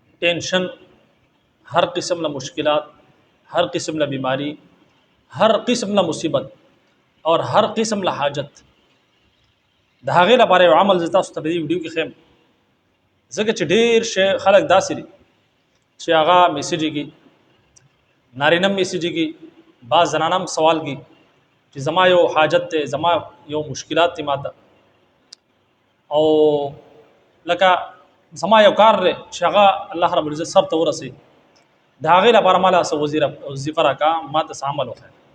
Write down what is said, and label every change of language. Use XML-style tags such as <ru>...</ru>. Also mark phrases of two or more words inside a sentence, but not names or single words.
<ps>ټینشن، هر قسم لا مشکلات، هر قسم لا بیماري، هر قسم لا مصیبت او هر قسم لا حاجت د هغې لپاره یو عمل زه تاسو ته په دې ویډیو کې ښیم. ځکه چې ډېر شی خلک داسې دي چې هغه میسیج کي، نارینه میسیج کي، بعض زنانه هم سوال کي چې زما یو حاجت دی، زما یو مشکلات دي ماته، او لکه زما یو کار دی چې هغه</ps> <ar>الله رب العزت</ar> <ps>سر ته ورسي، د هغې لپاره ماله څه وظیفه راکړه، ماته څه عمل وښیه.</ps>